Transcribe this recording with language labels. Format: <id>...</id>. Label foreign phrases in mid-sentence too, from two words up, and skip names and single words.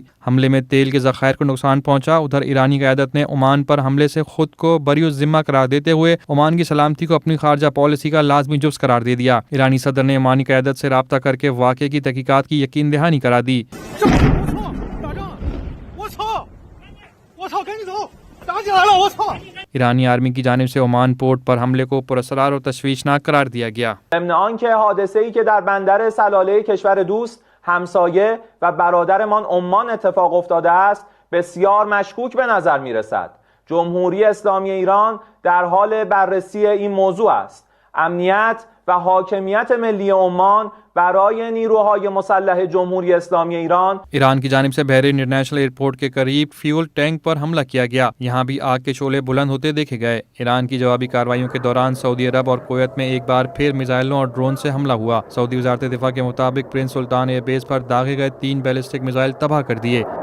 <ur>حملے میں تیل کے ذخائر کو نقصان پہنچا۔ ادھر ایرانی قیادت نے عمان پر حملے سے خود کو بری الذمہ قرار دیتے ہوئے عمان کی سلامتی کو اپنی خارجہ پالیسی کا لازمی جز قرار دے دیا۔ ایرانی صدر نے عمانی قیادت سے رابطہ کر کے واقعے کی تحقیقات کی یقین دہانی کرا دی۔ ایرانی آرمی کی جانب سے عمان پورٹ پر حملے کو پراسرار و تشویشناک قرار دیا گیا۔</ur> <fa>ضمن آنکه حادثه‌ای که در بندر سلاله کشور دوست، همسایه و برادرمان عمان اتفاق افتاده است بسیار مشکوک به نظر می‌رسد. جمهوری اسلامی ایران در حال بررسی این موضوع است. امنیت و حاکمیت ملی عمان برای نیروهای مسلح جمهوری اسلامی ایران</fa> <ur>ایران کی جانب سے بحرین انٹرنیشنل ایئرپورٹ کے قریب فیول ٹینک پر حملہ کیا گیا۔ یہاں بھی آگ کے شعلے بلند ہوتے دیکھے گئے۔ ایران کی جوابی کارروائیوں کے دوران سعودی عرب اور کویت میں ایک بار پھر میزائلوں اور ڈرون سے حملہ ہوا۔ سعودی وزارت دفاع کے مطابق پرنس سلطان ایئر بیس پر داغے گئے 3 بیلسٹک میزائل تباہ کر دیے۔</ur>